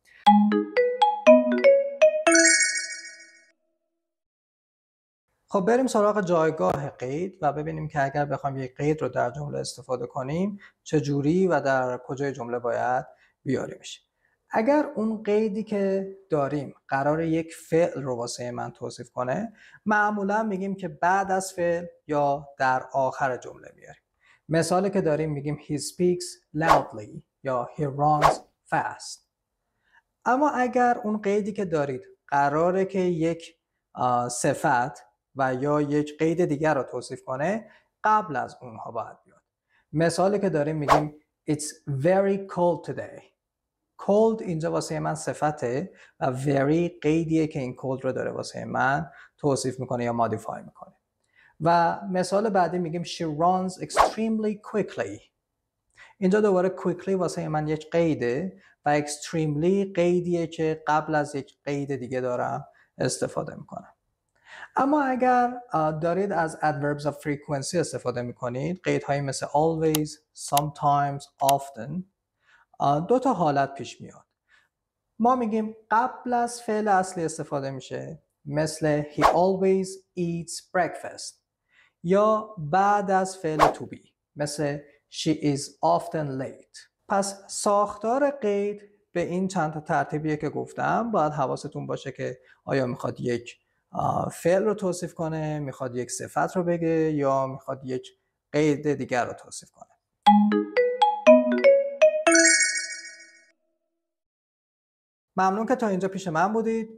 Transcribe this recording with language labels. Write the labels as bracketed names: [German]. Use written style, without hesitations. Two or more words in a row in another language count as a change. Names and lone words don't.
[Persian] خب بریم سراغ جایگاه قید و ببینیم که اگر بخوایم یک قید رو در جمله استفاده کنیم چجوری و در کجای جمله باید بیاریمش. اگر اون قیدی که داریم قرار یک فعل رو واسه من توصیف کنه، معمولا میگیم که بعد از فعل یا در آخر جمله میاریم. مثالی که داریم میگیم [English] he speaks loudly یا he runs fast. [Persian] اما اگر اون قیدی که دارید قراره که یک صفت و یا یک قید دیگر رو توصیف کنه، قبل از اونها باید بیاد. مثالی که داریم میگیم [English] it's very cold today. [Persian] cold اینجا واسه من صفته و very قیدیه که این cold رو داره واسه من توصیف میکنه یا مودیفای میکنه. و مثال بعدی میگیم [English] she runs extremely quickly. [Persian] اینجا دوباره quickly واسه من یک قیده و extremely قیدیه که قبل از یک قید دیگه دارم استفاده میکنم. اما اگر دارید از [English] adverbs of frequency [Persian] استفاده میکنید، قیدهایی مثل always، sometimes، often، دو تا حالت پیش میاد. ما میگیم قبل از فعل اصلی استفاده میشه، مثل [English] he always eats breakfast، [Persian] یا بعد از فعل [English] to be، [Persian] مثل [English] she is often late. [Persian] پس ساختار قید به این چند تا ترتیبیه که گفتم. باید حواستون باشه که آیا میخواد یک فعل رو توصیف کنه، میخواد یک صفت رو بگه، یا میخواد یک قید دیگر رو توصیف کنه. ممنون که تا اینجا پیش من بودید.